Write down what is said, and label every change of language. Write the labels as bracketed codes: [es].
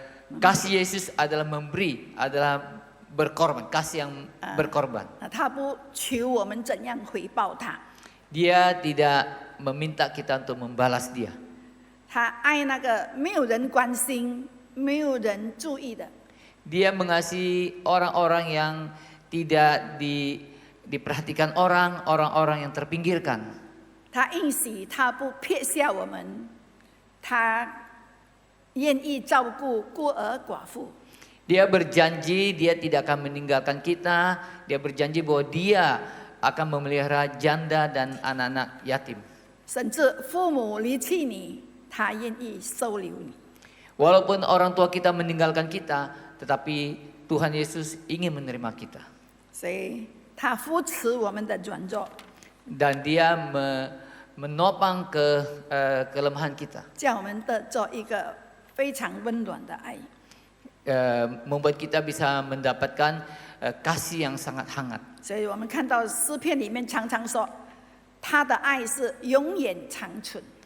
[id] Kasih Yesus adalah memberi, adalah berkorban, kasih yang berkorban. [zh] 他不求我们怎样回报他， [id] Dia tidak meminta kita untuk membalas dia. [zh] 他爱那个没有人关心、没有人注意的。 [id] Dia mengasihi orang-orang yang tidak diperhatikan orang-orang yang terpinggirkan. [zh] 他应许他不撇下我们，他愿意照顾孤儿寡妇。 [id] Dia berjanji dia tidak akan meninggalkan kita. Dia berjanji bahwa dia akan memelihara janda dan anak-anak yatim. [zh] 甚至父母离弃你，他愿意收留你。 [id] Walaupun orang tua kita meninggalkan kita, tetapi Tuhan Yesus ingin menerima kita. [zh] 所以他扶持我们的软弱， [id] Dan dia menopang kelemahan kita. [zh] 叫我们得做一个非常温暖的爱。 [id] Membuat kita bisa mendapatkan kasih yang sangat hangat. [zh] 所以我们看到诗篇里面常常说，他的爱是永远长存。